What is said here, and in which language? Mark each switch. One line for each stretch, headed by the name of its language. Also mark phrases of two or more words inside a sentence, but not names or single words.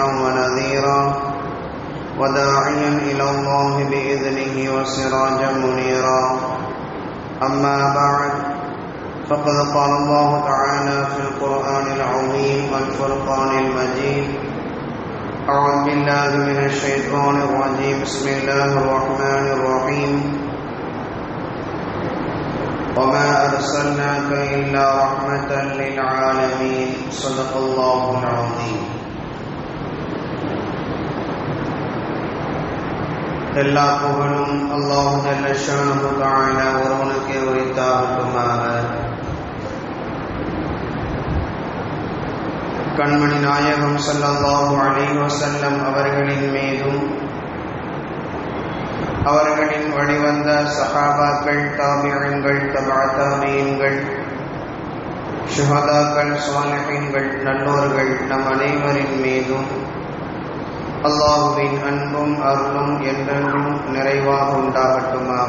Arabic: ونذيرا وداعيا إلى الله بإذنه وسراجا منيرا أما بعد فقد قال الله تعالى في القرآن العظيم والفرقان المجيد أعوذ بالله من الشيطان الرجيم بسم الله الرحمن الرحيم وما أرسلناك إلا رحمة للعالمين صدق الله العظيم.
Tamil: எல்லா புகழும் அல்லாஹ்
Arabic: جل شأنه تعالى
Tamil: ஒருவனுக்கே உரித்தாகட்டுமாக. கண்மணி நாயகம்
Arabic: صلى الله عليه وسلم
Tamil: அவர்களின் மீதும் அவர்களின் வழிவந்த சஹாபாக்கள், தாபிஈன்கள், தபஅ தாபிஈன்கள், ஷுஹதாக்கள், ஸாலிஹீன்கள், நல்லோர்கள் நம் அனைவரின் மீதும் அல்லாஹ்வின் அன்பும் அருளும் என்றென்றும் நிறைவாக உண்டாகட்டுமாக.